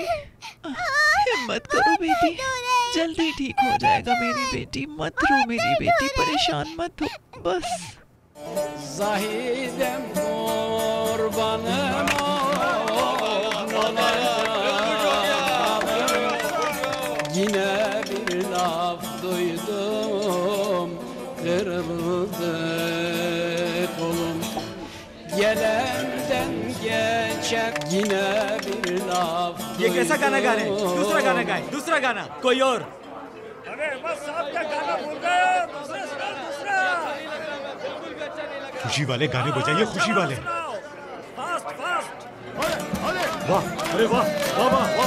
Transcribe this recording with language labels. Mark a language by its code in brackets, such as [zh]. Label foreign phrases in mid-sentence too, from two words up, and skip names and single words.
[hi] हिम्मत करो बेटी, जल्दी ठीक हो जाएगा मेरी बेटी। मत रो मेरी बेटी, परेशान मत हो बस। [tr] Zahidem kurbanım yine bir laf duydum, kırıldı kolum. Gelenden geçecek yine bir laf duydum. [hi] ये कैसा गाना गा रहे हैं? दूसरा गाना गाए, दूसरा गाना कोई और। अरे बस साहब क्या गाना भूल गए? दूसरा सुनाओ, दूसरा। खुशी वाले गाने बजाइए, खुशी वाले। [en] fast fast. [hi] वाह, अरे वाह, वाह वाह वाह।